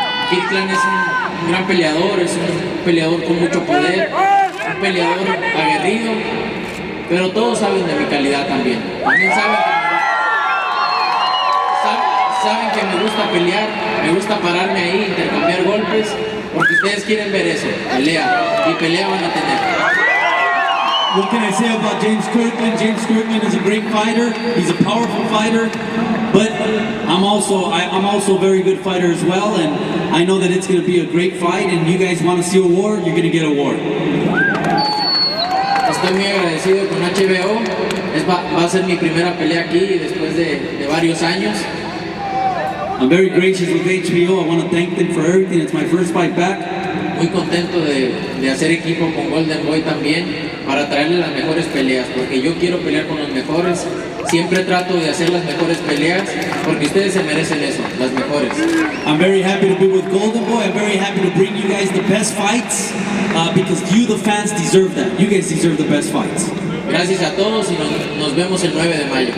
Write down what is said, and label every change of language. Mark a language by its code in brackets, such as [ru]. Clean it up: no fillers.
[es] Kirkland es un gran peleador, es un peleador con mucho poder, un peleador aguerrido, pero todos saben de mi calidad también. También saben que me gusta pelear, me gusta pararme ahí, intercambiar golpes, porque ustedes quieren ver eso, pelea, y pelea van a tener. [en] What can I say about James Kirkland? James Kirkland is a great fighter. He's a powerful fighter, but I'm also a very good fighter as well, and I know that it's going to be a great fight, and you guys want to see a war, you're going to get a war. [es] Estoy muy agradecido con HBO. va a ser mi primera pelea aquí después de varios años. [en] I'm very gracious with HBO. I want to thank them for everything. It's my first fight back. [es] Muy contento de hacer equipo con Golden Boy también para traerle las mejores peleas, porque yo quiero pelear con los mejores. Siempre trato de hacer las mejores peleas porque ustedes se merecen eso, las mejores. [en] I'm very happy to be with Golden Boy. I'm very happy to bring you guys the best fights because you, the fans, deserve that. You guys deserve the best fights. [es] Gracias a todos y nos vemos el 9 de mayo.